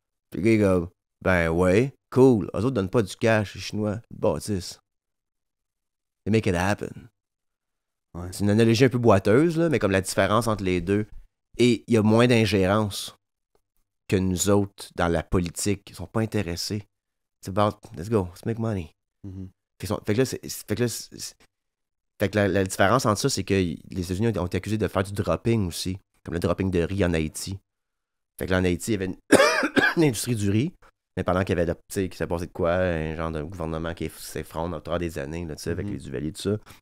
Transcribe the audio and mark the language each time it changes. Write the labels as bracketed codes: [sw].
[fr] Puis le gars, il est comme ben ouais, cool. Eux autres donnent pas du cash, les Chinois. Ils bâtissent. [en] They make it happen. [fr] Ouais. C'est une analogie un peu boiteuse, là, mais comme la différence entre les deux. Et il y a moins d'ingérence que nous autres dans la politique. Ils sont pas intéressés. C'est [en] about, let's go, let's make money. [fr] Fait que la différence entre ça, c'est que les États-Unis ont été accusés de faire du dropping aussi, comme le dropping de riz en Haïti. Fait que là, en Haïti, il y avait une industrie du riz, mais pendant qu'il y avait, tu sais, qui s'est passé de quoi, un genre de gouvernement qui s'effronte au travers des années, là, tu sais, avec les Duvalier, tout ça.